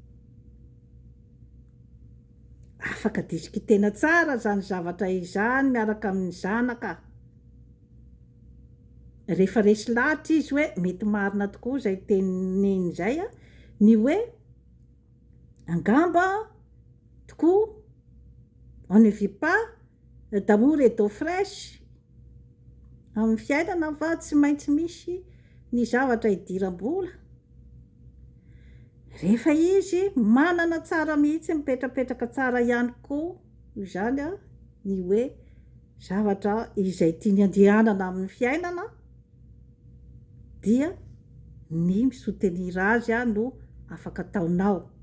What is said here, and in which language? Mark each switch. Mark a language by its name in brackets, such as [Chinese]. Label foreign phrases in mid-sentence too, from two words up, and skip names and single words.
[Malagasy] Afaka diskitena tsara zany zavatra izany miaraka amin'ny zanaka, rehefa resy lahatra izy hoe mety marina tokoa zay teneniny zay a, ny hoe angamba tokoa [French] on ne vit pas d'amour et d'eau fraîche, [Malagasy] amin'ny fiainana fa tsy maintsy misy ny zavatra idiram-bola, rehefa izy manana tsara mihitsy mipetrapetraka tsara ihany koa zany a ny hoe zavatra izay tiany andehanana amin'ny fiainana, dia ny misoutenir azy a no afaka ataonao.